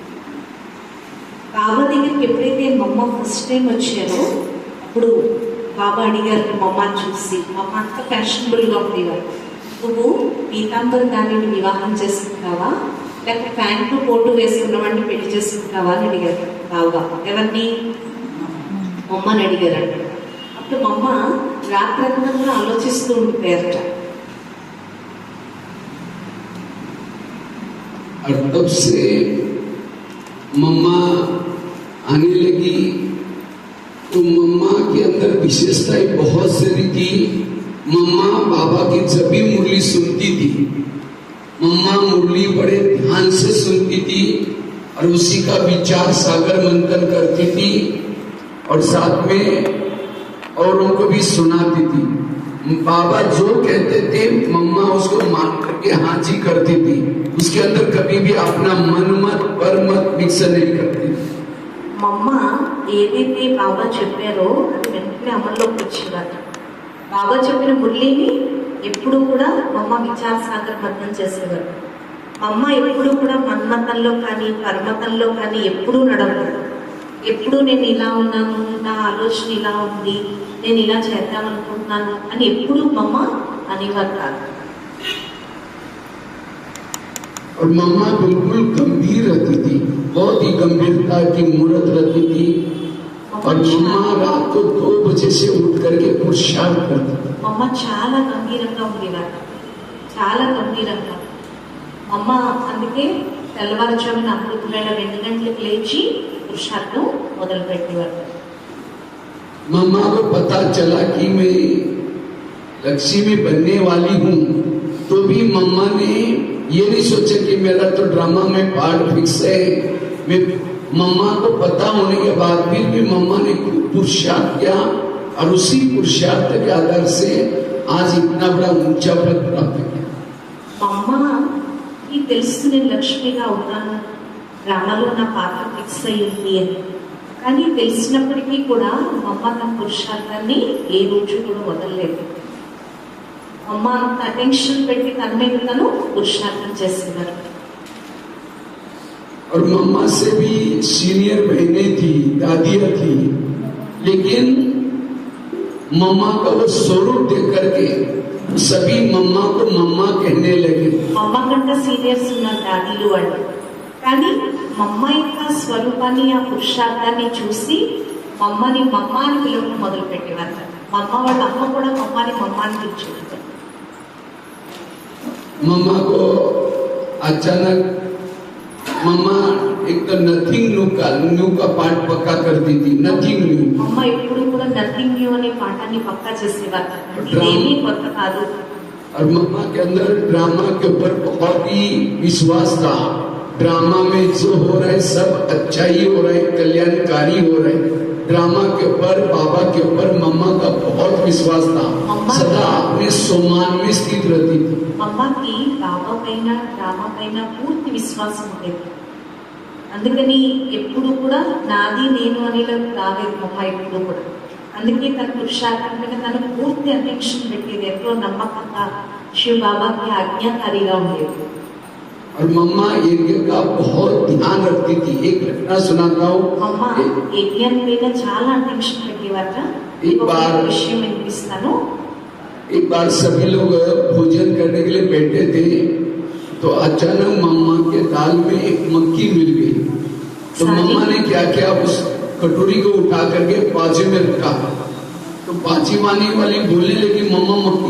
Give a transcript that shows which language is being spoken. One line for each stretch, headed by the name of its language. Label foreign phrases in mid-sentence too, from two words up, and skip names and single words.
Telugu: బాబా దగ్గరికి ఎప్పుడైతే మమ్మ ఫస్ట్ టైం వచ్చారో అప్పుడు బాబా అడిగారు మమ్మని చూసి, మమ్మ అంత ఫ్యాషనబుల్గా ఉండేవారు, నువ్వు పీతాంబర్ దానిని వివాహం చేసుకుంటావా లేకపోతే ప్యాంటు కోటు వేసుకున్నవాడిని పెళ్లి చేసుకుంటావా అని అడిగారు బాబా. ఎవరిని? మమ్మని అడిగారంట. అప్పుడు మమ్మ రాత్రంతా కూడా ఆలోచిస్తూ ఉండిపోయారట.
Hindi: और तब से मम्मा आने लगी तो मम्मा के अंदर विशेषताएं बहुत सारी थी। मम्मा बाबा की जब भी मुरली सुनती थी, मम्मा मुरली बड़े ध्यान से सुनती थी और उसी का विचार सागर मंथन करती थी और साथ में औरों को भी सुनाती थी। बाबा जो कहते थे मम्मा उसको मान करके हाँ जी करती थी। उसके अंदर कभी भी अपना मन मत पर मत मिक्स नहीं करती।
Telugu: మమ్మ ఏదైతే బాబా చెప్పారో అది వెంటనే అమల్లోకి వచ్చేవారు. బాబా చెప్పిన మురళిని ఎప్పుడూ కూడా మమ్మ విచార సాగర్ మతం చేసేవారు. మమ్మ ఎప్పుడూ కూడా మన్మతంలో కానీ పర్మతంలో కానీ ఎప్పుడూ నడవరు. ఎప్పుడు నేను ఇలా ఉన్నాను, నా ఆలోచన ఇలా ఉంది, నేను ఇలా చేద్దామనుకుంటున్నాను అని ఎప్పుడు మమ్మ అనేవారు కాదు.
Hindi: और मम्मा बिल्कुल गंभीर रहती थी, बहुत ही गंभीरता की मूर्त रहती थी। और मम्मा रात को 2 बजे से उठ करके पुरुषार्थ करती थी।
Telugu: మమ్మ చాలా గంభీరంగా ఉండేవారు, చాలా గంభీరంగా. మమ్మ అందుకే తెల్లవారుజామున అమృతవేళ 2 గంటలకు లేచి పురుషార్థం మొదలు పెట్టేవారు.
Hindi: मम्मा को पता चला कि मैं लक्ष्मी बनने वाली हूँ तो भी मम्मा ने ये नहीं सोचा कि मेरा तो ड्रामा में पार्ट फिक्स है। मैं मम्मा को पता होने के बाद फिर भी मम्मा ने पुरुषार्थ किया और उसी पुरुषार्थ के आधार से आज इतना बड़ा ऊंचा पद प्राप्त किया।
Telugu: మా అమ్మకి తెలుసు నేను లక్ష్మిగా ఉన్నాను, డ్రామాలో నా పాత్ర ఫిక్స్ అయ్యింది అని. కానీ తెలిసినప్పటికీ కూడా మా అమ్మ తన పురుషార్థాన్ని ఏ రోజు కూడా వదలలేదు. అమ్మ అంత అటెన్షన్ పెట్టి తన మీద తను పురుషార్థం చేస్తున్నారు.
Hindi: और मम्मा से भी सीनियर बहनें थी, दादियां थी, लेकिन मम्मा का वो स्वरूप देख करके सभी मम्मा को मम्मा कहने लगे.
Telugu: అమ్మ కంటే సీనియర్స్ ఉన్నారు దాదీలు వాళ్ళు. కానీ మా అమ్మ యొక్క స్వరూపాన్ని, ఆ పురుషార్థాన్ని చూసి మమ్మని మమ్మ అని పిలవడం మొదలు పెట్టేవారు. మా అమ్మ వాళ్ళ అమ్మ కూడా మమ్మని మమ్మ అని పిలిచేవారు.
Hindi: मम्मा को अचानक मम्मा एक तो
English: nothing new
Hindi: का पाठ पक्का करती थी.
English: nothing new.
Telugu: అమ్మ ఎప్పుడు కూడా
English: nothing new
Telugu: అనే పాఠాన్ని పక్కా చేసేవారు. ఇదేమీ కొత్త కాదు.
Hindi: और मम्मा के अंदर ड्रामा के ऊपर बहुत ही विश्वास था. ड्रामा में जो हो रहा है सब अच्छा ही हो रहा है, कल्याणकारी हो रहा है. ड्रामा के ऊपर, बाबा के ऊपर मम्मा का बहुत विश्वास था. सदा अपने सम्मान में स्थित रहती थी.
Telugu: అమ్మకి బాబా పైన, డ్రామా పైన పూర్తి విశ్వాసం ఉండేది. అందుకని ఎప్పుడు కూడా నాది నేను అనేలా రాలేదు అమ్మ ఎప్పుడు కూడా. అందుకే తన పురుషార్థం మీద తను పూర్తి అటెన్షన్ పెట్టేది. ఎంతో నమ్మకంగా శివ బాబాకి ఆజ్ఞాకారిగా ఉండేది.
Hindi: और मम्मा यज्ञ का बहुत ध्यान रखती थी. एक घटना सुनाता हूँ.
Telugu: అమ్మ యజ్ఞం మీద చాలా అటెన్షన్ పెట్టేవారట.
Hindi: एक बार
Telugu: విషయం వినిపిస్తాను.
Hindi: एक बार सभी लोग भोजन करने के लिए बैठे थे, तो अचानक मम्मा के दाल में एक मक्खी मिल गई. तो मम्मा ने क्या किया, उस कटोरी को उठा करके बाजू में रखा. तो बाजी मानी वाली बोलने लगी मम्मा मक्खी.